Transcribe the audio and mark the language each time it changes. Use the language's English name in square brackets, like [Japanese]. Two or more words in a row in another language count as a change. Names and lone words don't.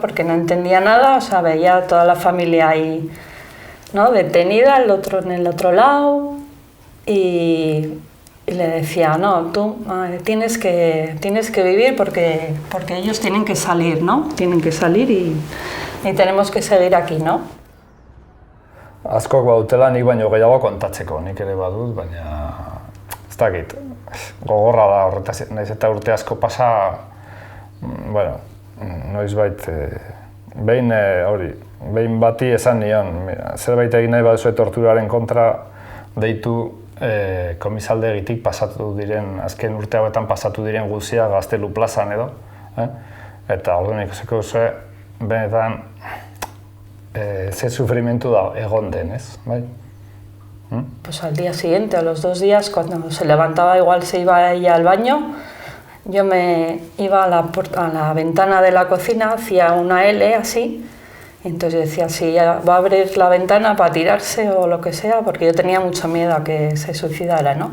[Spanish] Porque no entendía nada, o sea, veía a toda la familia ahí, ¿no? Detenida, el otro en el otro lado, y le decía, no, tú tienes que vivir porque ellos tienen que salir, ¿no? Tienen que salir y tenemos que seguir aquí, ¿no? [Basque] Askok badutela nik baino gehiago kontatzeko, nik ere badut, baina ez dakit, gogorra da horretaz, nahiz eta urte asko pasa, bueno, noizbait, behin bati esan nion, zerbait egin nahi baduzue torturaren kontra deitu komisaldegitik pasatu diren, azken urte hauetan pasatu diren guzia Gaztelu plazan edo, eta orduan ikusiko duzue, benetan, ze sufrimentu da egon den, ez, bai? [Spanish] Pues al día siguiente, a los 2 días, cuando se levantaba, igual se iba ella al baño, yo me iba a la ventana de la cocina, hacía una L así, y entonces decía, si va a abrir la ventana para tirarse o lo que sea, porque yo tenía mucho miedo a que se suicidara, ¿no?